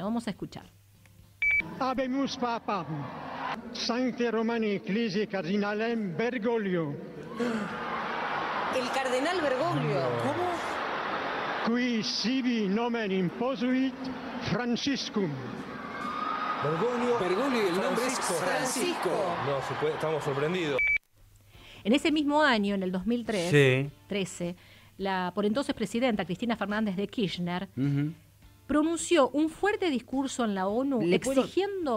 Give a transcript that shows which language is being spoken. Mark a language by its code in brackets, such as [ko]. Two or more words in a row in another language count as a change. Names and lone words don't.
[es] Vamos a escuchar. [la] Habemus Papam, Sancte Romani Ecclesiae Cardinalem Bergoglio, [es] El cardenal Bergoglio. [la] qui sibi nomen imposuit Franciscum. [es] Bergoglio y el nombre es Francisco. No, estamos sorprendidos. En ese mismo año, en el 2013, Sí. la por entonces presidenta Cristina Fernández de Kirchner Ujú. pronunció un fuerte discurso en la ONU exigiendo...